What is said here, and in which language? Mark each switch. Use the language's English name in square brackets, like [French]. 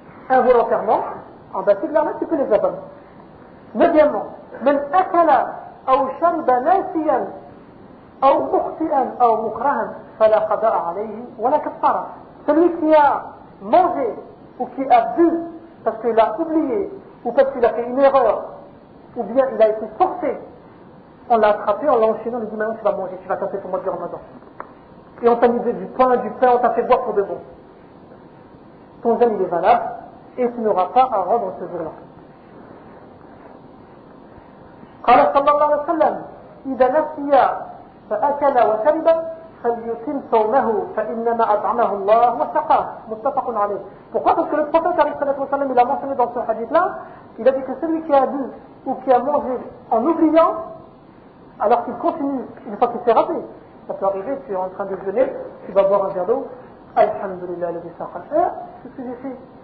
[French] involontairement en bas ces glaires là tu peux les abandonner deuxièmement [Arabic] من أكل أو شرب ناسيا أو مخطئا أو مكرها فلا قضاء عليه ولا كفارة [French] celui qui a mangé ou qui a bu parce qu'il a oublié, ou parce qu'il a fait une erreur, ou bien il a été forcé, on l'a attrapé, on l'a enchaîné, on lui dit maintenant tu vas manger, tu vas taper pour moi du ramadan. Et on t'a mis du pain, on t'a fait boire pour de bon. Ton jeûne il est valable, et tu n'auras pas à rendre ce jour-là. [Arabic] قال صلى الله عليه وسلم إذا نسي فأكل وشرب فليتم صومه فإنما أطعمه الله وسقاه متفق عليه. [French] Pourquoi? Parce que le prophète, il a mentionné dans ce hadith-là, il a dit que celui qui a bu ou qui a mangé en oubliant, alors qu'il continue, une fois qu'il s'est rappelé, ça peut arriver, tu es en train de jeûner, tu vas boire un verre d'eau, Alhamdulillah, le Bissakha. C'est ce que j'ai fait.